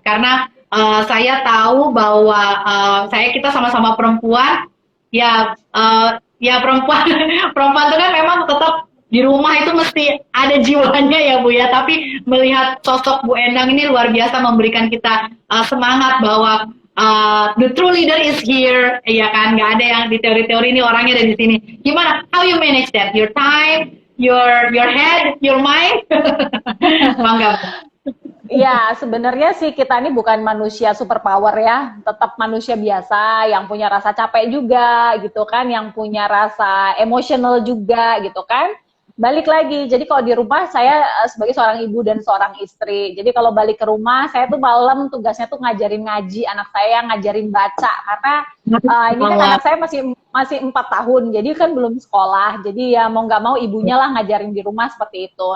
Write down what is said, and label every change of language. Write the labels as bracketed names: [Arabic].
[Indonesian] Karena saya tahu bahwa kita sama-sama perempuan, ya perempuan itu kan memang tetap di rumah itu mesti ada jiwanya ya Bu ya. Tapi melihat sosok Bu Endang ini luar biasa memberikan kita semangat bahwa [English] the true leader is here, [Indonesian] ya kan, nggak ada yang di teori-teori ini orangnya ada di sini. Gimana? [English] How you manage that? Your time, your head, your mind? [Indonesian] Bangga. Iya, sebenarnya sih kita ini bukan manusia superpower ya, tetap manusia biasa yang punya rasa capek juga gitu kan, yang punya rasa emosional juga gitu kan. Balik lagi, jadi kalau di rumah saya sebagai seorang ibu dan seorang istri, jadi kalau balik ke rumah saya tuh malam tugasnya tuh ngajarin ngaji anak saya, ngajarin baca, karena ini kan anak saya masih 4 tahun, jadi kan belum sekolah, jadi ya mau nggak mau ibunya lah ngajarin di rumah seperti itu.